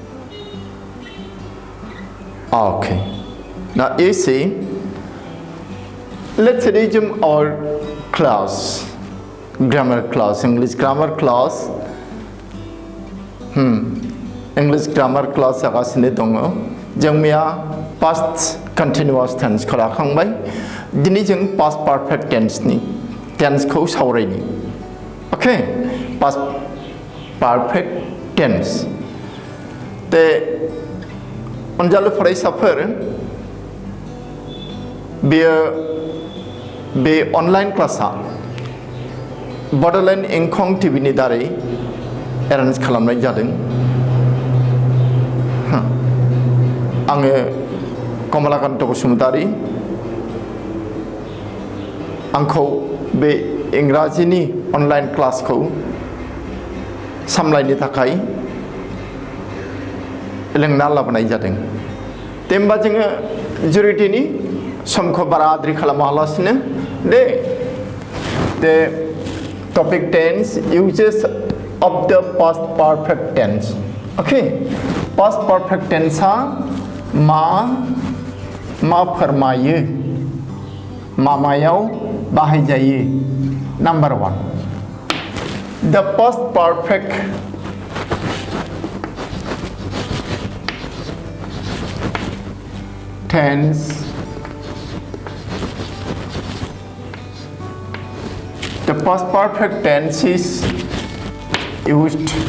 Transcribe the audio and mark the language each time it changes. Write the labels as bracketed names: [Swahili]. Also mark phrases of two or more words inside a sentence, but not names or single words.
[English] Okay, now you see, let's resume our class, grammar class, English grammar class. English grammar class [Bodo] agasine dongo. Jeng mia [English] past continuous tense [Bodo] khalakhangbay. Dini jeng [English] past perfect tense [Bodo] ni tense ko saurayni. [English] Okay, past perfect tense. [Bodo] Te Anjalu faraisapher be [English] online class [Bodo] BODOLAND ENGKHONG TV ni darai arrange खालामनाय जादों. आङो कमलाकान्त बसुमतारी आंखौ बे इंराजिनि अनलाइन क्लासखौ सामलायनो थाखाय लेंना लाबोनाय जादों. दे होमबा जोङो जुरिटिनि समखौ बारा आद्रि खालामालासिनो [English] the topic tense, uses of the past perfect tense. Okay, past perfect tense [Bodo] ma फोरमायो मामायाव बाहायजायो. [English] Number 1, the past perfect tense, the past perfect tense is used.